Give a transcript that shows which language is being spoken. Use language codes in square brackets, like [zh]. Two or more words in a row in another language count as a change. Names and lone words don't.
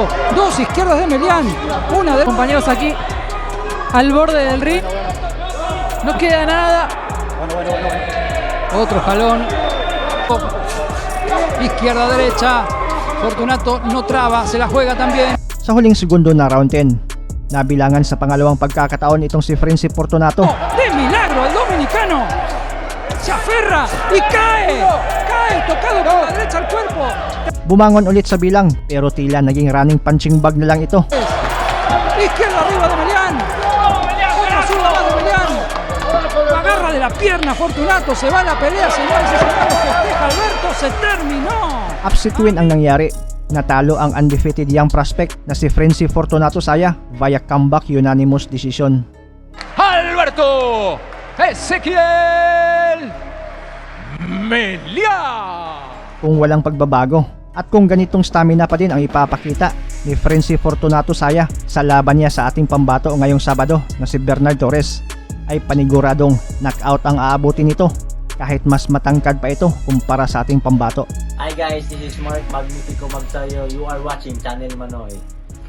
[es] Dos izquierdas de Melián, una de... Compañeros aquí, al borde del ring. No queda nada. Otro jalón. Izquierda, derecha. Fortunato no traba, se la juega también. [tl] Sa huling segundo na round 10, nabilangan sa pangalawang pagkakataon itong si Frenzy Fortunato. [es] ¡De milagro el dominicano! Se aferra y cae. Cae, tocado con la derecha al cuerpo. [tl] Bumangon ulit sa bilang pero tila naging [en] running punching bag [tl] na lang ito. [es] Izquierda arriba de Melián. Buena zurda más de Melián. Agarra de la pierna Fortunato, se va a la pelea, señores y señores, festeja Alberto, se terminó. [en] Upset win [tl] ang nangyari Natalo ang [en] undefeated young prospect [tl] na si Frenzy Fortunato Saya [en] via comeback unanimous decision. [tl] Alberto Ezequiel Melian. Kung walang pagbabago at kung ganitong stamina pa din ang ipapakita ni Frenzy Fortunato Saya sa laban niya sa ating pambato ngayong Sabado na si Bernard Torres, ay paniguradong knockout ang aabutin nito kahit mas matangkad pa ito kumpara sa ating pambato. [en] Hi guys, this is Mark Magnifico Magsayo. You are watching Channel Manoy.